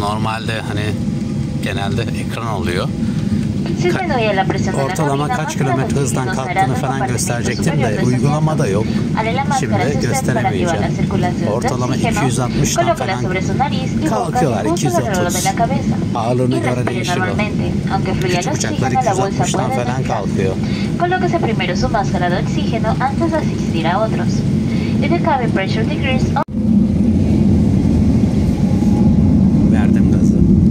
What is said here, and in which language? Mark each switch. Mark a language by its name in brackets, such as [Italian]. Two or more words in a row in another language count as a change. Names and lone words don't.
[Turkish] Normalde hani genelde ekran oluyor. Ortalama kaç kilometre hızdan kalktığını falan gösterecektim de uygulamada yok. Şimdi gösteremeyeceğim. Ortalama 260'dan falan kalkıyorlar. 230. Ağırlığına göre değişir o. Küçük uçaklar 260'dan falan kalkıyor. [Spanish] Colóquese primero su máscara de oxígeno antes de asistir a otros. [English] If the cabin pressure decreases, [Turkish] Verdim gazı.